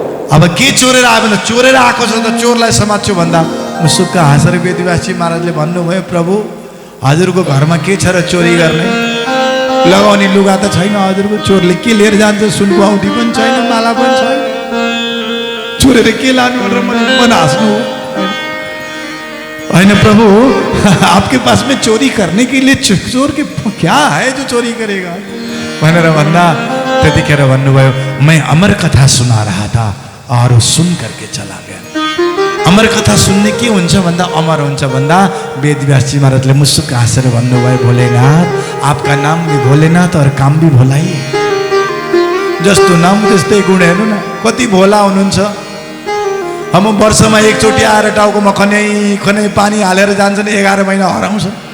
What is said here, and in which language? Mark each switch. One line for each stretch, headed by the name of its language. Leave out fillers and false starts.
Nepali: अब के चोरेर आयो भन्दा चोरेर आएको छ त चोरलाई समात्छु भन्दा मुसुक्क हाँसेर वेदव्यासजी महाराजले भन्नुभयो, प्रभु हजुरको घरमा के छ र चोरी गर्ने, लगाउने लुगा त छैन हजुरको, चोरले के लिएर जान्छ, सुनको औँठी पनि छैन, माला पनि छैन, चोरेर के लानु भनेर मन हाँस्नु हो। होइन प्रभु
Hindi: आपके पास में चोरी करने के लिए चोर के क्या है जो चोरी करेगा
Nepali: भनेर भन्दा त्यतिखेर भन्नुभयो,
Hindi: मैं अमर कथा सुना रहा था और सुन करके चला गया।
Nepali: अमर कथा सुन्ने के हुन्छ भन्दा अमर हुन्छ भन्दा वेदव्यासजी महाराजले मुसुक्क हाँसेर भन्नुभयो,
Hindi: भोलेनाथ आपका नाम भी भोलेनाथ और काम भी भोला ही,
Nepali: जस्तो नाम त्यस्तै गुण। हेर्नु न कति भोला हुनुहुन्छ। हम वर्षमा एकचोटि आएर टाउकोमा खनै खनै पानी हालेर जान्छन्, 11 महिना हराउँछ।